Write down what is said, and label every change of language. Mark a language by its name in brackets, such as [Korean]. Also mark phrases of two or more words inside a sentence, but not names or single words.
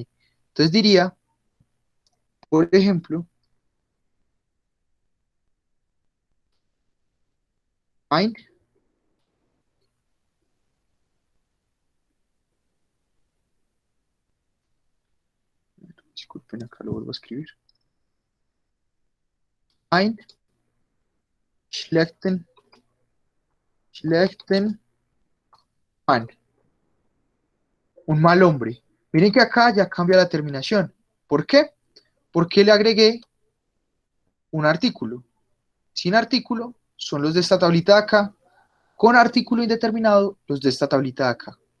[Spanish] Entonces diría, por ejemplo, ein, disculpen, acá lo vuelvo a escribir. [German] Ein schlechten Mann. [Spanish] Un mal hombre. Miren que acá ya cambia la terminación. ¿Por qué? Porque le agregué un artículo. Sin artículo son los de esta tablita de acá. Con artículo indeterminado, los de esta tablita de acá.